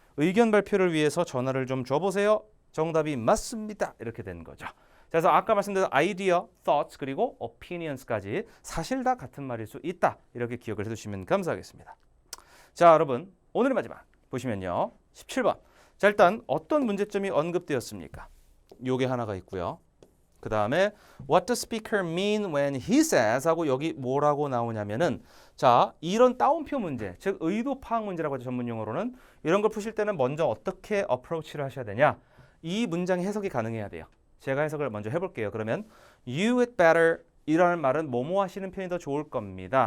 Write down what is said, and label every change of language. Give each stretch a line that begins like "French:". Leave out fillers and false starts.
Korean: 의견 발표를 위해서 전화를 좀 줘보세요. 정답이 맞습니다. 이렇게 된 거죠. 자, 그래서 아까 말씀드린 idea, thoughts 그리고 opinions까지 사실 다 같은 말일 수 있다. 이렇게 기억을 해두시면 감사하겠습니다. 자, 여러분 오늘의 마지막 보시면요. 17번. 자, 일단 어떤 문제점이 언급되었습니까? 요게 하나가 있고요. 그 다음에
English: What does speaker mean when he says?
Korean: 하고 여기 뭐라고 나오냐면은 자, 이런 따옴표 문제, 즉 의도 파악 문제라고 하죠. 전문 용어로는. 이런 걸 푸실 때는 먼저 어떻게 어프로치를 하셔야 되냐? 이 문장의 해석이 가능해야 돼요. 제가 해석을 먼저 해볼게요. 그러면
English: You had better
Korean: 이라는 말은 뭐뭐 하시는 편이 더 좋을 겁니다.